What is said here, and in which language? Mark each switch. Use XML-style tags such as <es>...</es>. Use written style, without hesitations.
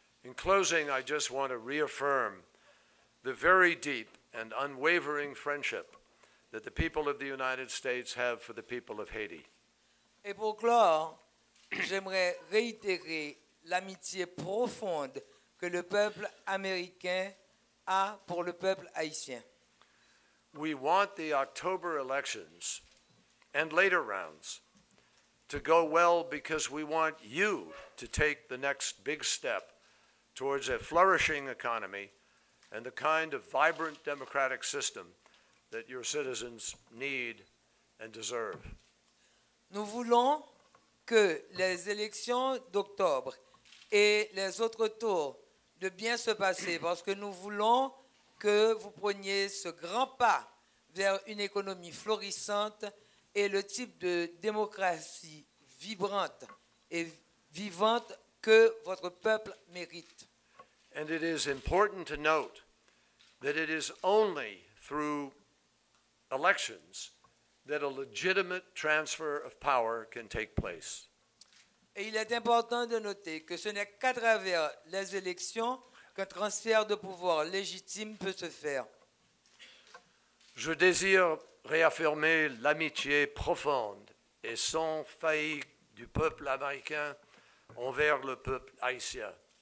<en>In closing, I just want to reaffirm the very deep and unwavering friendship that the people of the United States have for the people of Haiti.</en> <fr>Et pour clore, j'aimerais réitérer l'amitié profonde que le peuple américain a pour le peuple haïtien.</fr> <en>We want the October elections and later rounds to go well because we want you to take the next big step towards a flourishing economy and the kind of vibrant democratic system that your citizens need and deserve.</en> <fr>Nous voulons que les élections d'octobre et les autres tours de bien se passer parce que nous voulons que vous preniez ce grand pas vers une économie florissante et le type de démocratie vibrante et vivante que votre peuple mérite.</fr> <en>And it is important to note that it is only through elections that a legitimate transfer of power can take place.</en> <fr>Et il est important de noter que ce n'est qu'à travers les élections qu'un transfert de pouvoir légitime peut se faire. Je désire réaffirmer l'amitié profonde et sans faillite du peuple américain envers le peuple haïtien.</fr>